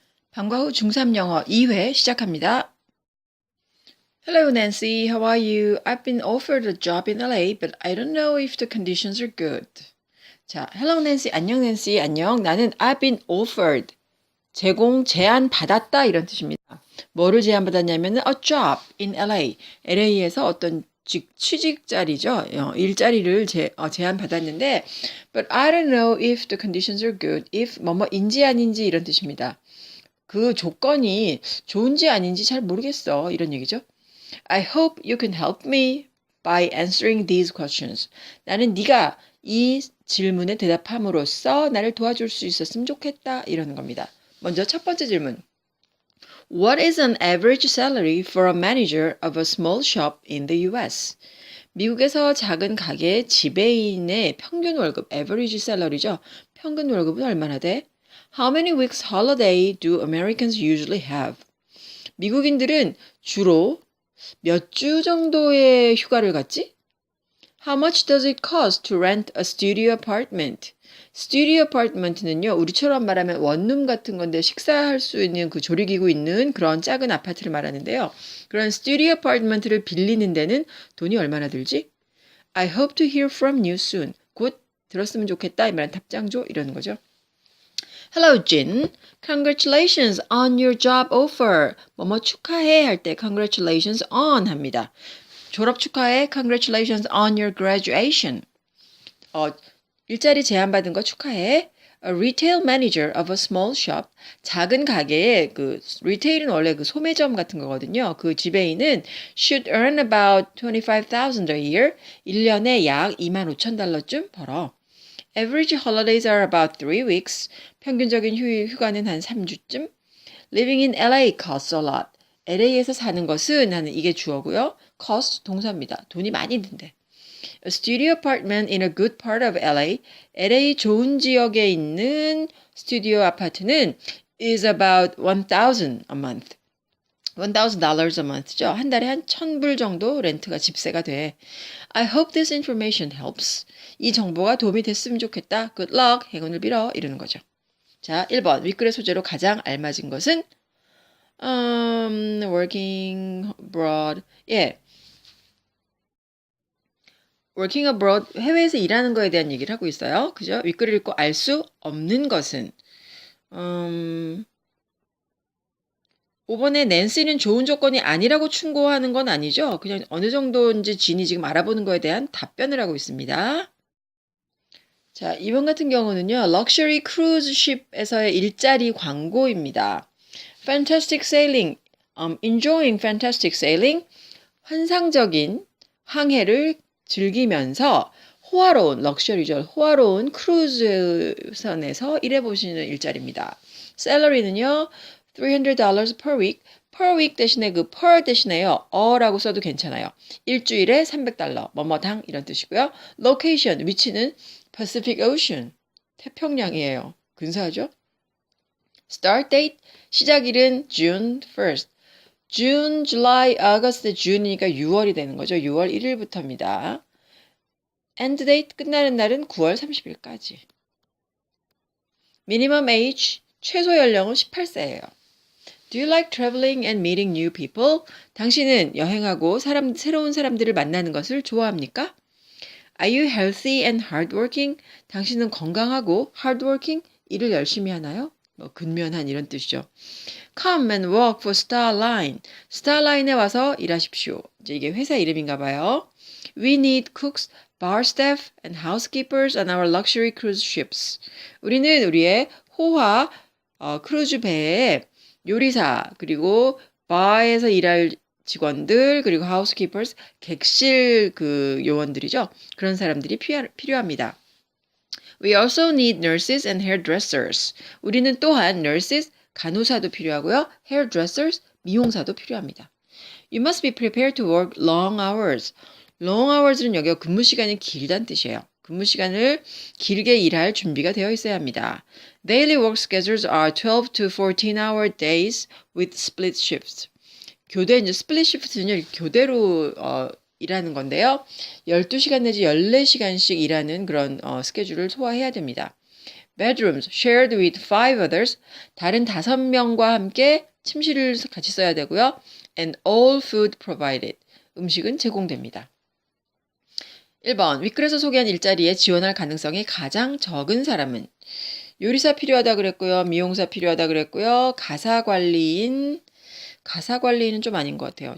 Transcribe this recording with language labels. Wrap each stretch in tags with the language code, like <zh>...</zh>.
<ko>방과 후 중3 영어 2회 시작합니다.</ko> <en>Hello Nancy, how are you? I've been offered a job in LA, but I don't know if the conditions are good.</en> <ko>자,</ko> <en>Hello Nancy,</en> <ko>안녕 Nancy, 안녕. 나는</ko> <en>I've been offered,</en> <ko>제안 받았다 이런 뜻입니다. 뭐를 제안받았냐면은</ko> <en>a job in LA,</en> <ko>LA에서 어떤 취직 자리죠. 일자리를 제안 받았는데,</ko> <en>but I don't know if the conditions are good.</en> <ko>if 뭐뭐인지 아닌지 이런 뜻입니다. 그 조건이 좋은지 아닌지 잘 모르겠어. 이런 얘기죠.</ko> <en>I hope you can help me by answering these questions.</en> <ko>나는 네가 이 질문에 대답함으로써 나를 도와줄 수 있었으면 좋겠다. 이러는 겁니다. 먼저 첫 번째 질문.</ko> <en>What is an average salary for a manager of a small shop in the US?</en> <ko>미국에서 작은 가게 지배인의 평균 월급, average salary죠. 평균 월급은 얼마나 돼?</ko> <en>How many weeks holiday do Americans usually have?</en> <ko>미국인들은 주로 몇 주 정도의 휴가를 갖지?</ko> <en>How much does it cost to rent a studio apartment?</en> <ko>스튜디오 아파트먼트는요, 우리처럼 말하면 원룸 같은 건데 식사할 수 있는 그 조리기구 있는 그런 작은 아파트를 말하는데요. 그런 스튜디오 아파트먼트를 빌리는 데는 돈이 얼마나 들지?</ko> <en>I hope to hear from you soon.</en> <ko>곧 들었으면 좋겠다. 이 말은 답장 줘. 이러는 거죠.</ko> <en>Hello, Jin. Congratulations on your job offer.</en> <ko>뭐뭐 축하해 할 때</ko> <en>congratulations on</en> <ko>합니다. 졸업 축하해.</ko> <en>Congratulations on your graduation.</en> <ko>일자리 제안받은 거 축하해.</ko> <en>A retail manager of a small shop.</en> <ko>작은 가게의 리테일은 원래 그 소매점 같은 거거든요. 그 지배인은</ko> <en>should earn about 25,000 a year.</en> <ko>1년에 약 25,000달러쯤 벌어.</ko> <en>Average holidays are about 3 weeks.</en> <ko>평균적인 휴가는 한 3주쯤.</ko> <en>Living in LA costs a lot.</en> <ko>LA에서 사는 것은 하는 이게 주어고요. cost 동사입니다. 돈이 많이 든대.</ko> <en>A studio apartment in a good part of LA.</en> <ko>LA 좋은 지역에 있는 스튜디오 아파트는</ko> <en>is about 1,000 a month. $1,000 a month죠.</en> <ko>한 달에 한 1,000불 정도 렌트가 집세가 돼.</ko> <en>I hope this information helps.</en> <ko>이 정보가 도움이 됐으면 좋겠다.</ko> <en>Good luck.</en> <ko>행운을 빌어. 이러는 거죠. 자, 1번. 윗글의 소재로 가장 알맞은 것은</ko> <en>working abroad.</en> <ko>예.</ko> <en>working abroad,</en> <ko>해외에서 일하는 거에 대한 얘기를 하고 있어요. 그죠? 윗글을 읽고 알 수 없는 것은 5번에 낸시는 좋은 조건이 아니라고 충고하는 건 아니죠. 그냥 어느 정도인지 진이 지금 알아보는 거에 대한 답변을 하고 있습니다. 자, 이번 같은 경우는요. 럭셔리 크루즈십에서의 일자리 광고입니다.</ko> <en>Fantastic sailing, enjoying fantastic sailing,</en> <ko>환상적인 항해를 즐기면서 호화로운, 럭셔리죠. 호화로운 크루즈선에서 일해보시는 일자리입니다. 셀러리는요.</ko> <en>$300 per week. per week</en> <ko>대신에 그 per 대신에요. 어라고 써도 괜찮아요. 일주일에 $300. 뭐뭐당 이런 뜻이고요. location, 위치는 Pacific Ocean. 태평양이에요. 근사하죠?</ko> <en>start date,</en> <ko>시작일은</ko> <en>June 1st.</en> <ko>June, July, August, June이니까 6월이 되는 거죠. 6월 1일부터입니다.</ko> <en>end date,</en> <ko>끝나는 날은 9월 30일까지.</ko> <en>minimum age,</en> <ko>최소 연령은 18세예요.</ko> <en>Do you like traveling and meeting new people?</en> <ko>당신은 여행하고 새로운 사람들을 만나는 것을 좋아합니까?</ko> <en>Are you healthy and hardworking?</en> <ko>당신은 건강하고 hardworking? 일을 열심히 하나요? 근면한 이런 뜻이죠.</ko> <en>Come and work for Starline.</en> <ko>Starline에 와서 일하십시오. 이제 이게 회사 이름인가 봐요.</ko> <en>We need cooks, bar staff, and housekeepers on our luxury cruise ships.</en> <ko>우리는 우리의 호화 크루즈 배에 요리사, 그리고 바에서 일할 직원들, 그리고 housekeepers, 객실 요원들이죠. 그런 사람들이 필요합니다.</ko> <en>We also need nurses and hairdressers.</en> <ko>우리는 또한 nurses, 간호사도 필요하고요. hairdressers, 미용사도 필요합니다.</ko> <en>You must be prepared to work long hours. long hours</en> <ko>는 여기가 근무 시간이 길다는 뜻이에요. 근무 시간을 길게 일할 준비가 되어 있어야 합니다.</ko> <en>Daily work schedules are 12 to 14-hour days with split shifts.</en> <ko>이제 split shift는요, 교대로 일하는 건데요. 12시간 내지 14시간씩 일하는 그런 스케줄을 소화해야 됩니다.</ko> <en>bedrooms shared with 5 others.</en> <ko>다른 5명과 함께 침실을 같이 써야 되고요.</ko> <en>And all food provided.</en> <ko>음식은 제공됩니다. 1번, 윗글에서 소개한 일자리에 지원할 가능성이 가장 적은 사람은 요리사 필요하다 그랬고요. 미용사 필요하다 그랬고요. 가사관리인은 좀 아닌 것 같아요.</ko>